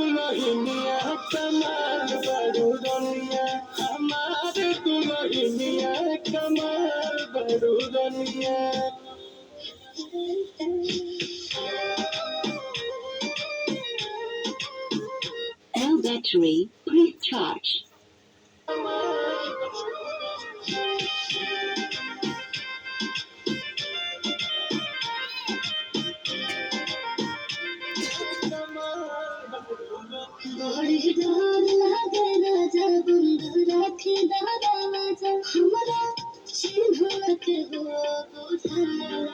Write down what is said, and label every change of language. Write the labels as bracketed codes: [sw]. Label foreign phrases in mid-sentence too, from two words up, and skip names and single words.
[bho] दुल्हनिया कमाल बड़ू रनिया हमार दुल्हनिया कमाल बड़ू रनिया [en] L battery, please charge. [bho] बड़ी डर लागे राजा बंद राखी दादा राजा हमरा चिन्ह के हो बुझाला